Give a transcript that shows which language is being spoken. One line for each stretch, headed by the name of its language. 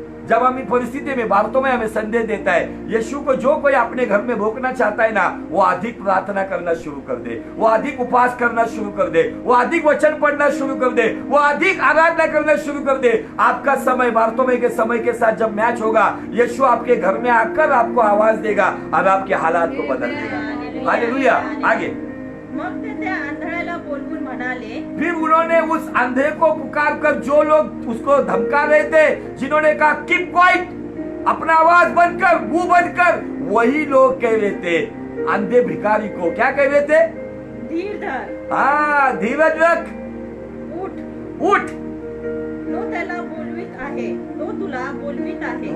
Hindi: जब हम इस परिस्थिति में बातों में हमें संदेश देता है, यीशु को जो कोई अपने घर में रोकना चाहता है ना, वो अधिक प्रार्थना करना शुरू कर दे, वो अधिक उपवास करना शुरू कर दे, वो अधिक वचन पढ़ना शुरू कर दे, वो अधिक आराधना करना शुरू कर दे। आपका समय बातों में के समय के साथ जब मैच होगा, यीशु आपके घर में आकर आपको आवाज देगा और आपके हालात को बदल देगा। हालेलुया। आगे
Marathi: मग ते त्या आंधळ्याला बोलवून म्हणाले,
Hindi: फिर उन्होंने उस अंधे को पुकार कर, जो लोग उसको धमका रहे थे, जिन्होंने कहा
English: keep quiet,
Hindi: अपना आवाज बंद कर, मुंह बंद कर, वही लोग कह रहे थे अंधे भिखारी को, क्या कह रहे थे?
Marathi: धीर धर,
Hindi: हाँ धीरज रख,
Marathi: उठ
Hindi: उठ,
Marathi: तो त्याला बोलवीत आहे, तो तुला बोलवीत आहे।